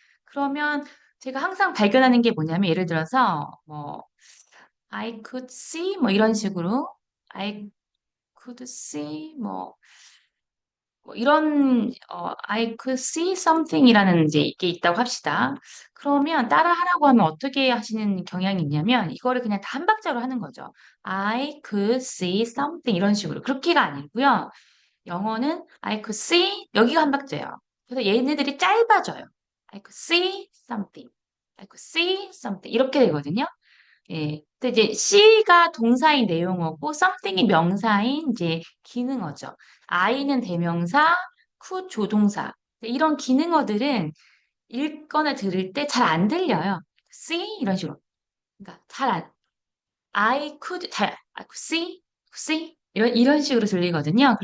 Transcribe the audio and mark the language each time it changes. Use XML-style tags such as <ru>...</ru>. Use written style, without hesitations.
<ko>그러면 제가 항상 발견하는 게 뭐냐면 예를 들어서 뭐</ko> <en>I could see</en> <ko>뭐 이런 식으로 I could see 뭐 이런</ko> <en>I could see something</en> <ko>이라는 이제 이게 있다고 합시다. 그러면 따라 하라고 하면 어떻게 하시는 경향이 있냐면 이거를 그냥 다 한 박자로 하는 거죠.</ko> <en>I could see something</en> <ko>이런 식으로 그렇게가 아니고요. 영어는</ko> <en>I could see</en> <ko>여기가 한 박자예요. 그래서 얘네들이 짧아져요.</ko> <en>I could see something. I could see something</en> <ko>이렇게 되거든요. 예. 근데 이제 C가 동사인 내용어고 something이 명사인 이제 기능어죠. I는 대명사, could 조동사. 이런 기능어들은 읽거나 들을 때 잘 안 들려요. See 이런 식으로. 그러니까</ko> <en>I could see</en> <ko>이런 식으로 들리거든요.</ko>